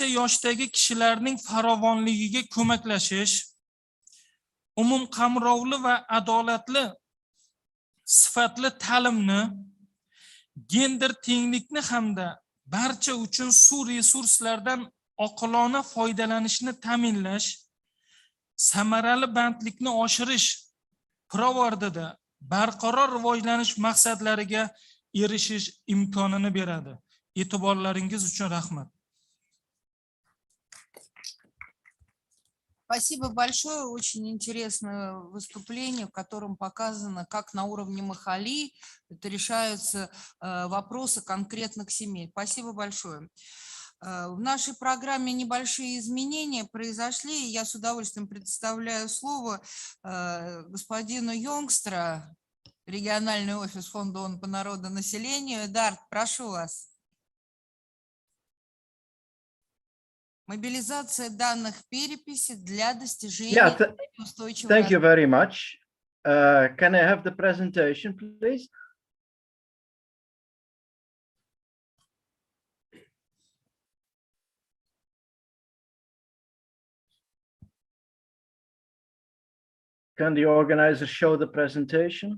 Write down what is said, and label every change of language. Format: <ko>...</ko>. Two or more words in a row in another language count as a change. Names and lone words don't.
<uz>yoshdagi kishilarning farovonligiga ko'maklashish, umumqamrovli va adolatli sifatli ta'limni, gender tenglikni hamda barcha uchun suv resurslaridan oqilona foydalanishni ta'minlash, samarali bandlikni oshirish pirovardida barqaror rivojlanish maqsadlariga erishish imkonini beradi. E'tiborlaringiz uchun rahmat.</uz> <ru>Спасибо большое. Очень интересное выступление, в котором показано, как на уровне махалли решаются вопросы конкретных семей. Спасибо большое. В нашей программе небольшие изменения произошли. Я с удовольствием предоставляю слово господину Йонгстра, региональный офис Фонда ООН по народонаселению. Эдард, прошу вас. Мобилизация данных переписи для достижения устойчивого</ru> <en>Thank you very much. Can I have the presentation, please? Can the organizer show the presentation?</en>